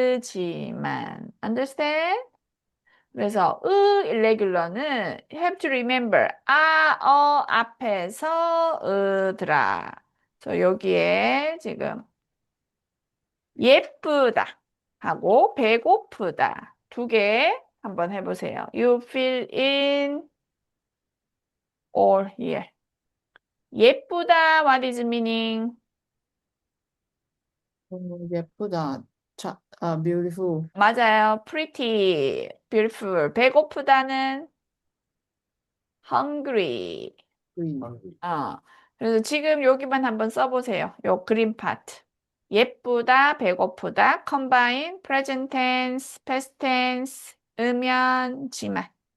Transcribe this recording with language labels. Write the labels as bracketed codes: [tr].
[ko] 쓰지만 understand? 그래서 irregular는 have to remember 앞에서 으더라. 여기에 지금 예쁘다 하고 배고프다 두 개 한번 해보세요. [en] You fill in all here. [ko] 예쁘다 [en] what is meaning? [ko] 예쁘다. beautiful. [en] 맞아요. pretty, beautiful. [ko] 배고프다는 hungry. [en] green. [ko] 그래서 지금 여기만 한번 써보세요. 요 그린 파트. 예쁘다, 배고프다, combine, present tense, past tense, 으면, 지만.